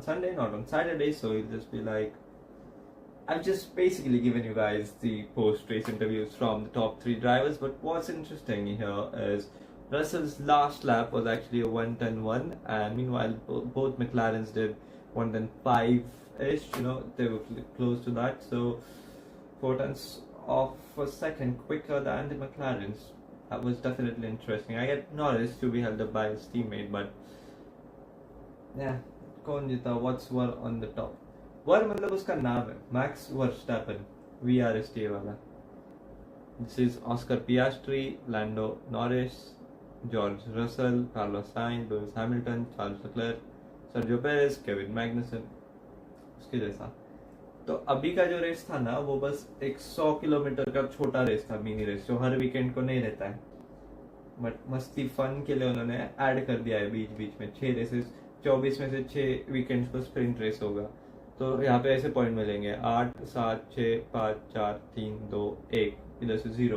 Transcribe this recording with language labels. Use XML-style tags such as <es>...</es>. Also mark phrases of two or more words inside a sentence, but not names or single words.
<en>Sunday, not on Saturday, so he'll just be like, I've just basically given you guys the post-race interviews from the top 3 drivers, but what's interesting here is Russell's last lap was actually a 1:10.1, and meanwhile both McLarens did 1:10.5-ish, they were close to that, so 4 tenths of a second quicker than the McLarens. That was definitely interesting. I get Norris to be held up by his teammate, but yeah,</en> <hi>कौन जीता?</hi> <en>What's one on the top?</en> <hi>वर मतलब उसका नाम है मैक्स वर्स्टैपन VRST वाला.</hi> <en>This is Oscar Piastri, Lando Norris, George Russell, Carlos Sainz, Lewis Hamilton, Charles Leclerc, Sergio Perez, Kevin Magnussen.</en> <hi>उसके जैसा. तो अभी का जो रेस था ना, वो बस एक 100 किलोमीटर का छोटा रेस था, मिनी रेस, जो हर वीकेंड को नहीं रहता है, बट मस्ती फन के लिए उन्होंने ऐड कर दिया है बीच बीच में 6 रेसेस. 24 में से 6 वीकेंड्स को स्प्रिंट रेस होगा. तो यहाँ पे ऐसे पॉइंट मिलेंगे 8, 7, 6, 5, 4, 3, 2, 1, इधर से 0.</hi>